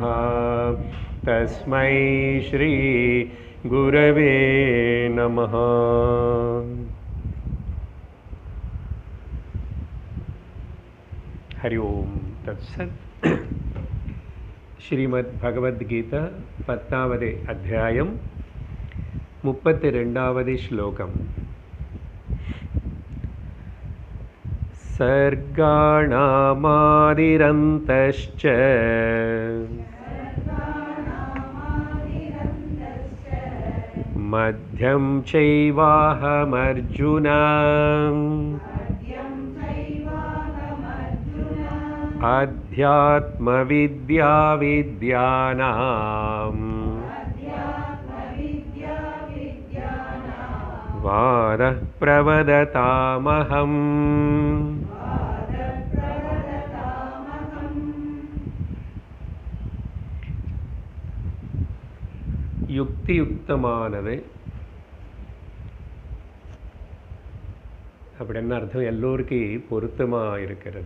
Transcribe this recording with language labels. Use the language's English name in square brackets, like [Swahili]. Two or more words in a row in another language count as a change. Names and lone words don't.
[Sanskrit] तस्मै श्री गुरवे नमः। हरि ओम तत्सत्। [Tamil] श्रीमद् भगवद्गीता 10வது அத்தியாயம் 32வது श्लोकम्। [Sanskrit] सर्गाणामादिरन्तश्च मध्यं चैवाहमर्जुन अध्यात्मविद्या विद्यानां वादः प्रवदतामहम्। [Tamil] யுக்தியுக்தமானது அப்படின்னு அர்த்தம் எல்லோருக்கும் பொருத்தமாக இருக்கிறது.